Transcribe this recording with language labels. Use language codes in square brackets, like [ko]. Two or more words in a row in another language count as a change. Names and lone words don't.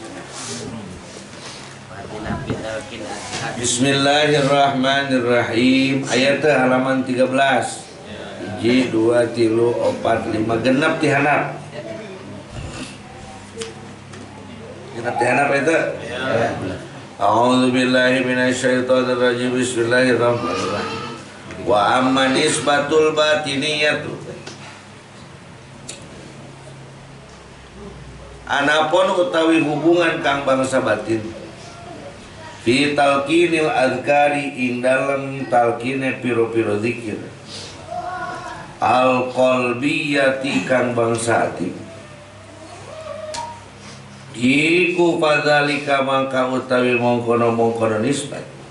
[ar] بسم الله الرحمن الرحيم. [su] Ayatnya halaman 13. 1, 2, 3, 4, 5 genap ti handap. Genap ti handap itu. [ar] أعوذ بالله من الشيطان الرجيم. بسم الله الرحمن الرحيم. وأما النسبة الباطنية. [jv] Anapun utawi hubungan kang bangsa batin [ar] في تلقين الأذكار [jv] ing dalem talqine piro-piro zikir [ar] القلبية [jv] kang bangsa ati iku fadzalika mangka utawi mongkono nisbat